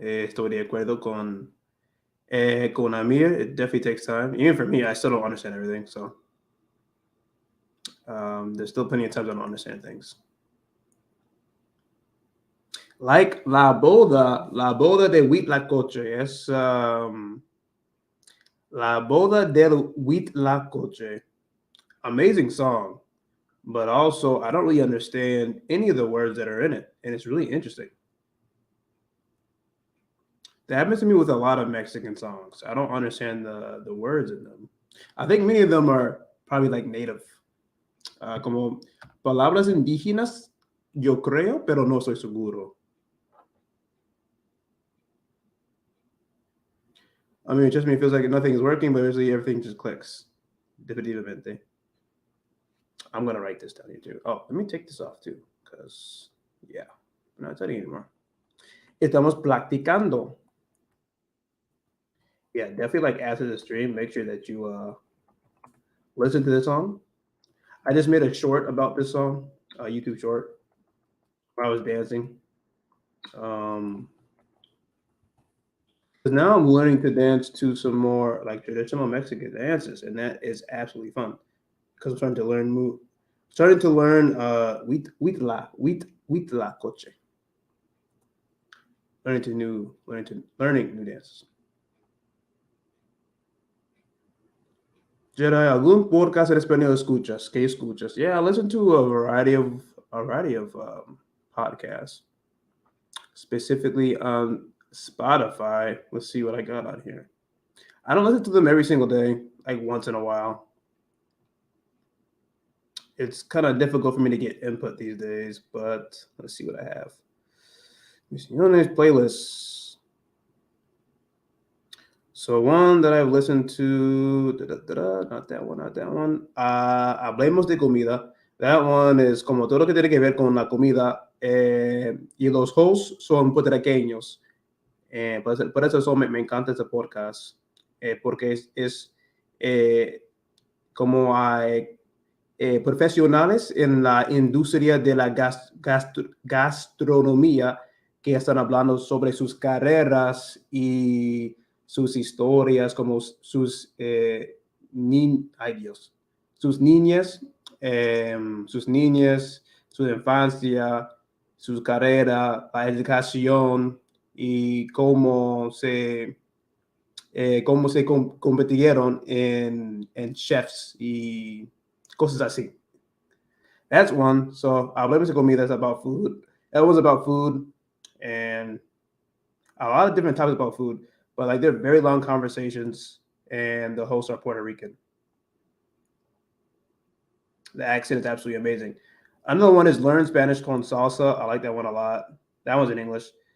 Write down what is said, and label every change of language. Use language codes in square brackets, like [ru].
[es] Estoy de acuerdo con Amir. [en] It definitely takes time. Even for me, I still don't understand everything. So there's still plenty of times I don't understand things. Like [es] la boda de Huitlacoche. Es La boda del Huitlacoche. [en] Amazing song, but also I don't really understand any of the words that are in it, and it's really interesting. That happens to me with a lot of Mexican songs. I don't understand the words in them. I think many of them are probably like native. [es] Como palabras indígenas, yo creo, pero no soy seguro. [en] I mean, it just me feels like nothing is working, but usually everything just clicks. [es] Definitivamente. [en] I'm gonna write this down here too. Oh, let me take this off too, because yeah, I'm not studying anymore. [es] Estamos practicando. [en] Yeah, definitely like after the stream, make sure that you listen to this song. I just made a short about this song, a YouTube short. Where I was dancing. Because now I'm learning to dance to some more like traditional Mexican dances, and that is absolutely fun. Because I'm starting to learn huitla coche. Learning new dances. [es] Jedi, algún podcast en español escuchas? ¿Qué escuchas? [en] Yeah, I listen to a variety of podcasts, specifically on Spotify. Let's see what I got on here. I don't listen to them every single day, like once in a while. It's kind of difficult for me to get input these days, but let's see what I have. Let me see on these playlists. So one that I've listened to, not that one. [es] Hablemos de comida. [en] That one is [es] como todo lo que tiene que ver con la comida. Y los hosts son puertorriqueños. Por eso me encanta este podcast. Porque es como hay profesionales en la industria de la gastronomía que están hablando sobre sus carreras y sus historias, como sus sus niñas, su infancia, su carrera, la educación y cómo se competieron en chefs y cosas así. [en] That's one. So hablemos de comida. That's about food. That was about food and a lot of different topics about food, but like they're very long conversations, and the hosts are Puerto Rican. The accent is absolutely amazing. Another one is Learn Spanish con Salsa. I like that one a lot. That one's in English.